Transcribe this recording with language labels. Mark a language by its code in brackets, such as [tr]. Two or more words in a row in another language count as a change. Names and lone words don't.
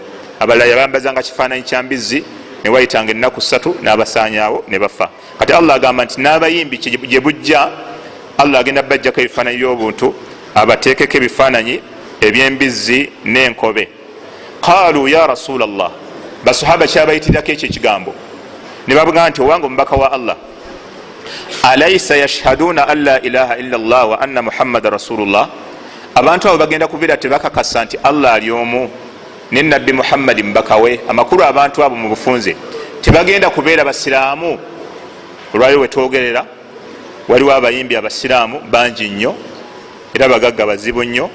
[lg] Abalala yabambazanga kifaananyi kya mbizzi ne wayitanga ennaku 3 n'abasaanyaawo ne bafa. Kati Allah agamba nti n'abayimbi gye bujja Allah agenda bajjako ebifaananyi by'obuntu, abateekeko ebifaananyi ebyembizzi n'enkobe. [ar] قالوا يا رسول الله, [lg] basahaba kyabayitirako ekyo ekigambo ne bavuga nti owange omubaka wa Allah, [ar] أليس يشهدون أن لا إله إلا الله وأن محمدا رسول الله, [lg] abantu abo bagenda kubeera tebakakasa nti Allah ali omu ne nabbi Muhammadi mubaka we. Amakulu abantu abo mu bufunze tebagenda kubeera basiraamu. Olwaliwo wetwogerera waliwo abayimbi abasiraamu bangi nnyo era bagagga bazibu nnyo.